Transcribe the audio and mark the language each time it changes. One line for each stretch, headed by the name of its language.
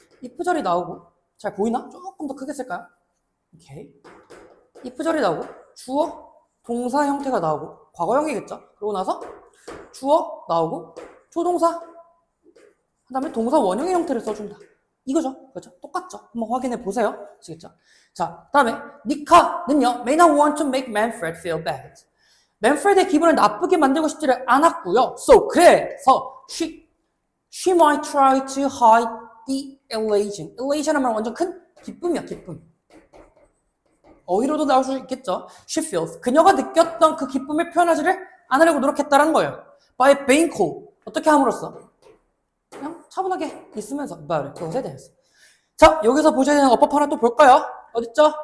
Korean: if 절이 나오고, 잘 보이나? 조금 더 크게 쓸까요? 오케이. if 절이 나오고, 주어, 동사 형태가 나오고, 과거형이겠죠? 그러고 나서 주어 나오고, 조동사, 그 다음에 동사 원형의 형태를 써준다. 이거죠. 그렇죠? 똑같죠? 한번 확인해 보세요. 아시겠죠? 자, 다음에 니카는요,
English: may not want to make Manfred feel bad.
Korean: 맨프레드의 기분을 나쁘게 만들고 싶지를 않았고요.
English: So, 그래서 she might try to hide the elation.
Korean: elation 하면 완전 큰 기쁨이야, 기쁨. 어휘로도 나올 수 있겠죠.
English: She feels.
Korean: 그녀가 느꼈던 그 기쁨을 표현하지를 않으려고 노력했다는 거예요.
English: By being cool.
Korean: 어떻게 함으로써? 그냥 차분하게 있으면서
English: about it.
Korean: 그것에 대해서. 자, 여기서 보셔야 되는 어법 하나 또 볼까요? 어딨죠?